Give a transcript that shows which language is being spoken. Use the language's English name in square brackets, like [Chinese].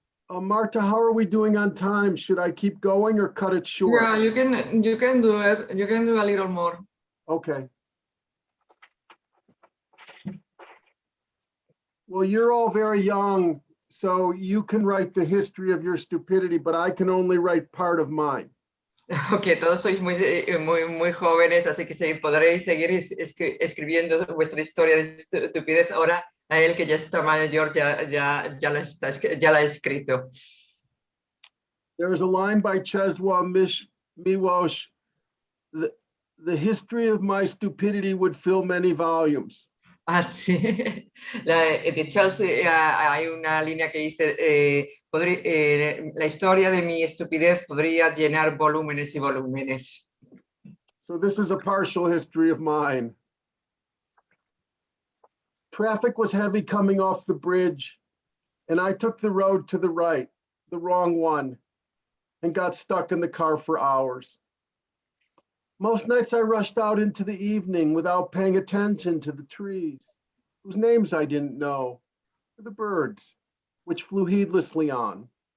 [English] Marta, how are we doing on time? Should I keep going or cut it short? Yeah, you can do it. You can do a little more. Okay. Well, you're all very young, so you can write the history of your stupidity, but I can only write part of mine. [Spanish] Ok, todos sois muy jóvenes, así que podréis seguir escribiendo vuestra historia de estupidez. Ahora a él que ya está mayor ya la ha escrito. [English] There is a line by Czesław Miłosz, the history of my stupidity would fill many volumes. [Spanish] Ah, sí. De Charles hay una línea que dice, la historia de mi estupidez podría llenar volúmenes y volúmenes. [English] So this is a partial history of mine. Traffic was heavy coming off the bridge, and I took the road to the right, the wrong one, and got stuck in the car for hours. Most nights I rushed out into the evening without paying attention to the trees, whose names I didn't know, or the birds, which flew heedlessly on.